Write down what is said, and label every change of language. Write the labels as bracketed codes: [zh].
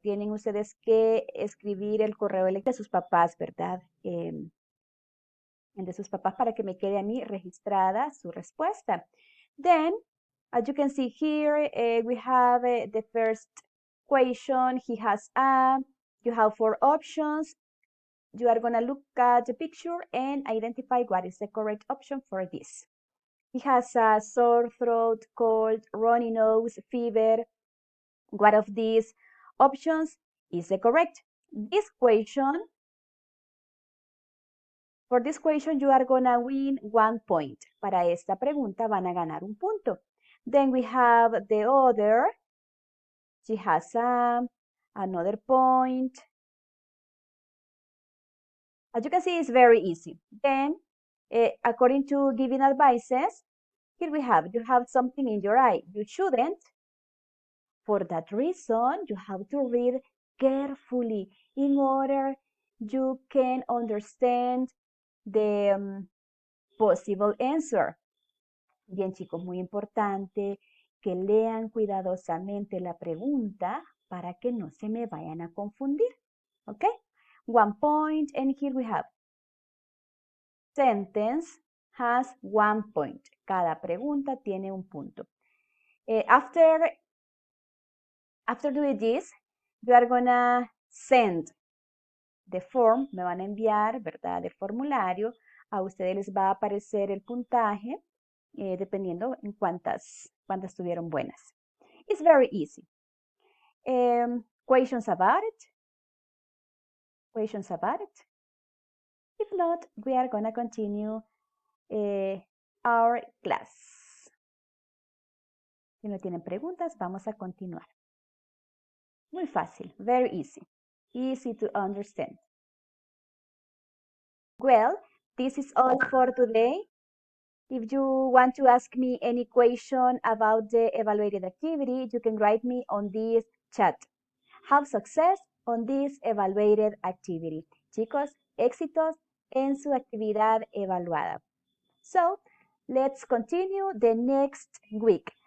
[es] Tienen ustedes que escribir el correo electrónico de sus papás, ¿verdad? De sus papás para que me quede a mí registrada su respuesta. [en] Then, as you can see here, we have the first question. He has you have 4 options. You are going to look at the picture and identify what is the correct option for this. He has a sore throat, cold, runny nose, fever. What of these options is the correct? For this question, you are going to win 1 point. [es] Para esta pregunta van a ganar un punto. [en] Then we have the other. She has another point. As you can see, it's very easy. Then, according to giving advices, here we have, you have something in your eye. You shouldn't. For that reason, you have to read carefully in order you can understand the possible answer. [es] Bien, chicos, muy importante que lean cuidadosamente la pregunta para que no se me vayan a confundir. ¿Ok? [en] 1 point, and here we have sentence has 1 point. [es] Cada pregunta tiene un punto. [en] After doing this, you are gonna send the form, [es] me van a enviar, ¿verdad? El formulario, a ustedes les va a aparecer el puntaje, dependiendo en cuántas tuvieron buenas. [en] It's very easy. Questions about it? Questions about it? If not, we are gonna continue our class. [es] Si no tienen preguntas, vamos a continuar. Muy fácil, [en] very easy. Easy to understand. Well, this is all for today. If you want to ask me any question about the evaluated activity, you can write me on this chat. Have success on this evaluated activity. [es] Chicos, éxitos en su actividad evaluada. [en] So, let's continue the next week.